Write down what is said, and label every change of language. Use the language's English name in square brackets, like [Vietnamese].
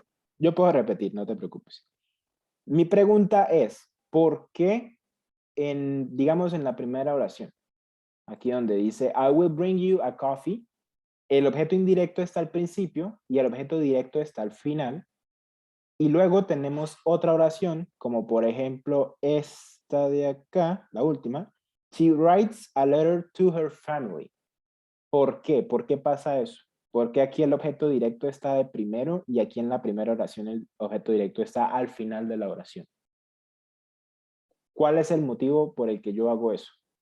[Spanish] Sí, yo puedo repetir, no te preocupes. Mi pregunta es, ¿por qué digamos, en la primera oración, aquí donde dice, [English] I will bring you a coffee, [Spanish] el objeto indirecto está al principio y el objeto directo está al final. Y luego tenemos otra oración, como por ejemplo esta de acá, la última. [English] She writes a letter to her family. [Spanish] ¿Por qué? ¿Por qué pasa eso? Porque aquí el objeto directo está de primero y aquí en la primera oración el objeto directo está al final de la oración. ¿Cuál es el motivo por el que yo hago eso?